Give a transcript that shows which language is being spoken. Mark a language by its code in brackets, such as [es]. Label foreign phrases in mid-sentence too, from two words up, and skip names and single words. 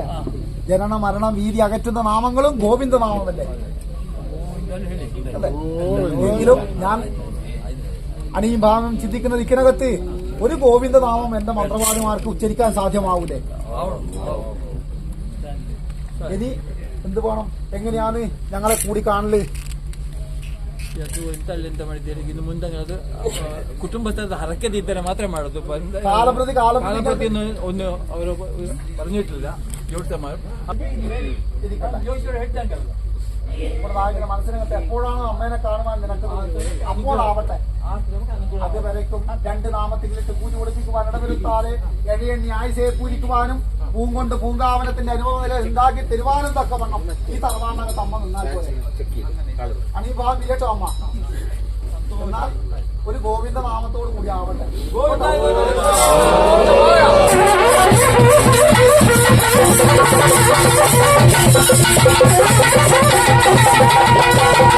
[ml] ജനന മരണം വീതി അകറ്റുന്ന നാമങ്ങളും ഗോവിന്ദനാമമല്ലേ അല്ലേ? എങ്കിലും ഞാൻ അണിയും ഭാവം ചിന്തിക്കുന്ന ദിക്കിനകത്ത് ഒരു ഗോവിന്ദനാമം എന്റെ മന്ത്രവാദിമാർക്ക് ഉച്ചരിക്കാൻ സാധ്യമാവൂലേ? ഇനി എന്ത് വേണം? എങ്ങനെയാണ് ഞങ്ങളെ കൂടി കാണല്? [kn] ಎಂತ ಮಾಡಿದ್ದೀರಿ ಇನ್ನು ಮುಂದೆ ಅದು ಕುಟುಂಬದ ಹರಕೆದಿದ್ದರೆ ಮಾತ್ರ ಮಾಡೋದು. [ml] കാലപ്രതി [kn] ಕಾಲಪ್ರತಿ ಒಂದು ಅವರು പറഞ്ഞിട്ടില്ല. [ml] ഇവിടെ നായകന്റെ മനസ്സിനകത്ത് എപ്പോഴാണ് അമ്മേനെ കാണുവാൻ നിനക്ക് തോന്നുന്നത് അപ്പോഴാവട്ടെ. അതുവരയ്ക്കും 2 നാമത്തിലിട്ട് പൂജ കൊടുപ്പിക്കുവാൻ ഇടവരുത്താതെ എഴയെണ്ണി ആയുസയെ പൂരിക്കുവാനും പൂങ്കൊണ്ട് പൂങ്കാവനത്തിന്റെ അനുഭവ നില ഉണ്ടാക്കി തരുവാനും തക്കവണ്ണം ഈ തറവാടിനകത്ത് അമ്മ നിന്നാൽ പോലെ അണീ ഭാവി കേട്ടോ അമ്മ. എന്നാൽ ഒരു ഗോവിന്ദ നാമത്തോടു കൂടി ആവട്ടെ. [en] Thank you.